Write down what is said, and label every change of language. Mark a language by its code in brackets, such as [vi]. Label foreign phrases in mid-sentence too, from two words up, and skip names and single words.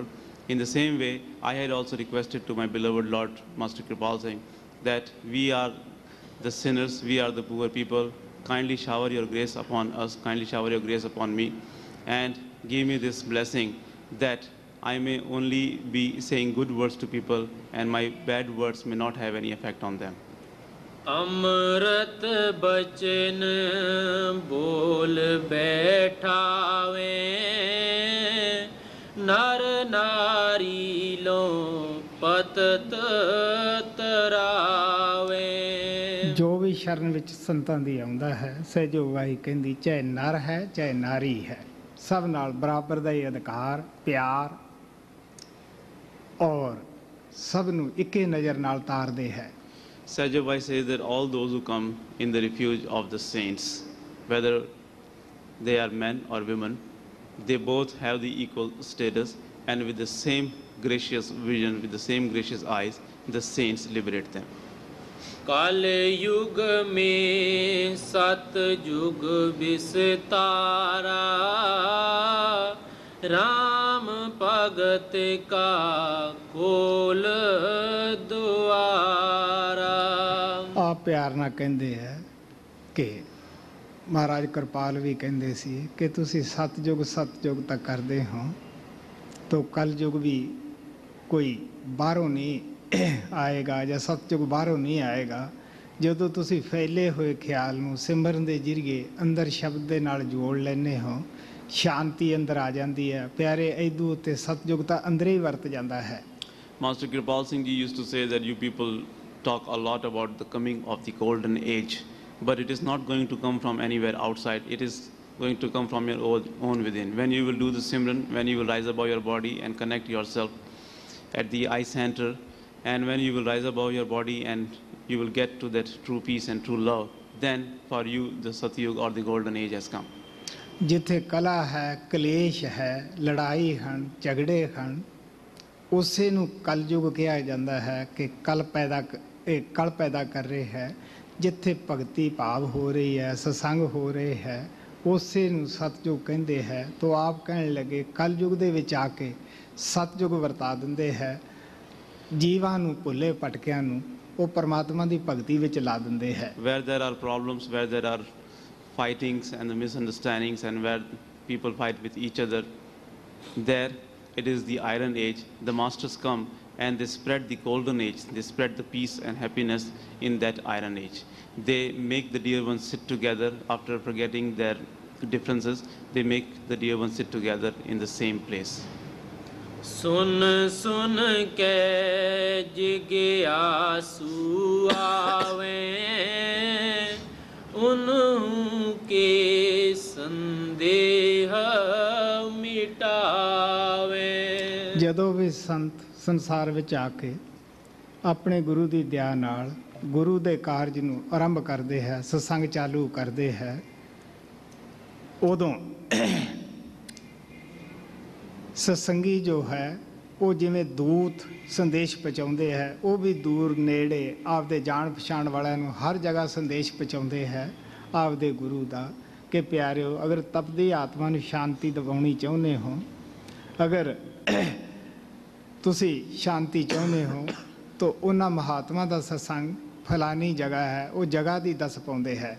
[en] In the same way, I had also requested to my beloved Lord Master Kripal Singh that we are the sinners, we are the poor people. Kindly shower your grace upon us, kindly shower your grace upon me, and give me this blessing that I may only be saying good words to people and my bad words may not have any effect on them. [hi] अमृत बचन बोल बैठावे नर नारी लो पतत तरावे। [pa] ਜੋ ਵੀ ਸ਼ਰਨ ਵਿੱਚ ਸੰਤਾਂ ਦੀ ਆਉਂਦਾ ਹੈ, ਸਹਿਜੋ ਵਾਹੀ ਕਹਿੰਦੀ, ਚਾਹੇ ਨਰ ਹੈ ਚਾਹੇ ਨਾਰੀ ਹੈ, ਸਭ ਨਾਲ ਬਰਾਬਰ ਦਾ ਹੀ ਅਧਿਕਾਰ, ਪਿਆਰ ਔਰ ਸਭ ਨੂੰ ਇੱਕੇ ਨਜ਼ਰ ਨਾਲ ਤਾਰਦੇ ਹੈ। [en] Sajabai says that all those who come in the refuge of the saints, whether they are men or women, they both have the equal status, and with the same gracious vision, with the same gracious eyes, the saints liberate them. [hi] कल युग में सत युग विस्तारा राम भगत का खोल द्वारा। [pa] ਆਪ ਪਿਆਰ ਨਾਲ ਕਹਿੰਦੇ ਹੈ ਕਿ ਮਹਾਰਾਜ ਕਿਰਪਾਲ ਵੀ ਕਹਿੰਦੇ ਸੀ ਕਿ ਤੁਸੀਂ ਸਤਜੁਗ ਤੱਕ ਕਰਦੇ ਹੋ ਤਾਂ ਕਲਯੁਗ ਵੀ ਕੋਈ ਬਾਹਰੋਂ ਨਹੀਂ ਆਏਗਾ ਜਾਂ ਸਤਜੁਗ ਬਾਹਰੋਂ ਨਹੀਂ ਆਏਗਾ। ਜਦੋਂ ਤੁਸੀਂ ਫੈਲੇ ਹੋਏ ਖਿਆਲ ਨੂੰ ਸਿਮਰਨ ਦੇ ਜ਼ਰੀਏ ਅੰਦਰ ਸ਼ਬਦ ਦੇ ਨਾਲ ਜੋੜ ਲੈਂਦੇ ਹੋ, ਸ਼ਾਂਤੀ ਅੰਦਰ ਆ ਜਾਂਦੀ ਹੈ। ਪਿਆਰੇ ਇਦੂ ਉੱਤੇ ਸਤਜੁਗ ਤਾਂ ਅੰਦਰ ਹੀ ਵਰਤ ਜਾਂਦਾ ਹੈ। [en] Master Kripal Singh Ji used to say that you people talk a lot about the coming of the golden age, but it is not going to come from anywhere outside. It is going to come from your own within. When you will do the Simran, when you will rise above your body and connect yourself at the eye center, and when you will rise above your body and you will get to that true peace and true love, then for you the Satyug or the golden age has come. [pa] ਜਿੱਥੇ ਕਲਾ ਹੈ, ਕਲੇਸ਼ ਹੈ, ਲੜਾਈ ਹਨ, ਝਗੜੇ ਹਨ, ਉਸੇ ਨੂੰ ਕਲਯੁਗ ਕਿਹਾ ਜਾਂਦਾ ਹੈ ਕਿ ਕਲ ਪੈਦਾ ਕਰ ਰਹੇ ਹੈ। ਜਿੱਥੇ ਭਗਤੀ ਭਾਵ ਹੋ ਰਹੀ ਹੈ, ਸਤਸੰਗ ਹੋ ਰਹੇ ਹੈ, ਉਸੇ ਨੂੰ ਸਤਯੁਗ ਕਹਿੰਦੇ ਹੈ। ਤਾਂ ਆਪ ਕਹਿਣ ਲੱਗੇ ਕਲਯੁਗ ਦੇ ਵਿੱਚ ਆ ਕੇ ਸਤਯੁਗ ਵਰਤਾ ਦਿੰਦੇ ਹੈ। ਜੀਵਾਂ ਨੂੰ ਭੁੱਲੇ ਭਟਕਿਆਂ ਨੂੰ ਉਹ ਪਰਮਾਤਮਾ ਦੀ ਭਗਤੀ ਵਿੱਚ ਲਾ ਦਿੰਦੇ ਹੈ। [en] Where there are problems, where there are fightings and the misunderstandings, and where people fight with each other, there it is the iron age. The masters come and they spread the golden age. They spread the peace and happiness in that iron age. They make the dear ones sit together after forgetting their differences. They make the dear ones sit together in the same place. [hi] सुन सुन के जिज्ञासु आवे उनके संदेह मिटावे। [pa] ਜਦੋਂ ਵੀ ਸੰਤ ਸੰਸਾਰ ਵਿੱਚ ਆ ਕੇ ਆਪਣੇ ਗੁਰੂ ਦੀ ਦਇਆ ਨਾਲ ਗੁਰੂ ਦੇ ਕਾਰਜ ਨੂੰ ਆਰੰਭ ਕਰਦੇ ਹੈ, ਸਤਸੰਗ ਚਾਲੂ ਕਰਦੇ ਹੈ, ਉਦੋਂ ਸਤਸੰਗੀ ਜੋ ਹੈ ਉਹ ਜਿਵੇਂ ਦੂਤ ਸੰਦੇਸ਼ ਪਹੁੰਚਾਉਂਦੇ ਹੈ, ਉਹ ਵੀ ਦੂਰ ਨੇੜੇ ਆਪਦੇ ਜਾਣ ਪਛਾਣ ਵਾਲਿਆਂ ਨੂੰ ਹਰ ਜਗ੍ਹਾ ਸੰਦੇਸ਼ ਪਹੁੰਚਾਉਂਦੇ ਹੈ ਆਪਦੇ ਗੁਰੂ ਦਾ ਕਿ ਪਿਆਰਿਓ, ਅਗਰ ਤਪਦੀ ਆਤਮਾ ਨੂੰ ਸ਼ਾਂਤੀ ਦਿਵਾਉਣੀ ਚਾਹੁੰਦੇ ਹੋ, ਅਗਰ ਤੁਸੀਂ ਸ਼ਾਂਤੀ ਚਾਹੁੰਦੇ ਹੋ ਤਾਂ ਉਹਨਾਂ ਮਹਾਤਮਾ ਦਾ ਸਤਸੰਗ ਫਲਾਨੀ ਜਗ੍ਹਾ ਹੈ, ਉਹ ਜਗ੍ਹਾ ਦੀ ਦੱਸ ਪਾਉਂਦੇ ਹੈ।